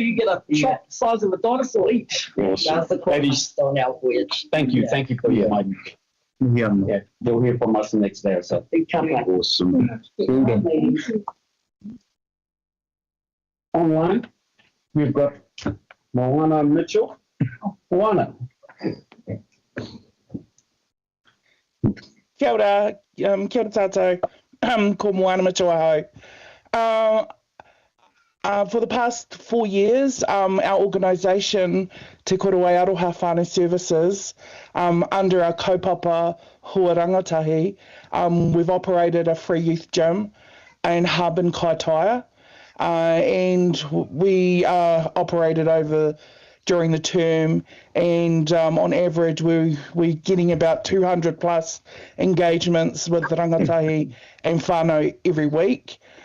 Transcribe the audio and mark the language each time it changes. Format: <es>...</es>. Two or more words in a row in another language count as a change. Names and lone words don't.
<en>You get a chop the size of a dinosaur each. Awesome. That's the Ladies, on our voyage. thank you for your mind. Yeah, they'll hear from us the next day or so. Awesome. Well done. Online, we've got Moana Mitchell. Moana.</en> <mi>Kia ora, kia ora tātou, ko Moana Mitchell ahau.</mi> <en>For the past 4 years, our organisation, Te Korowai Aroha Whānau Services, under our kaupapa Hua Rangatahi, we've operated a free youth gym and hub in Kaitaia, and we operated during the term, and on average we're getting about 200 plus engagements with rangatahi and whānau every week.</en>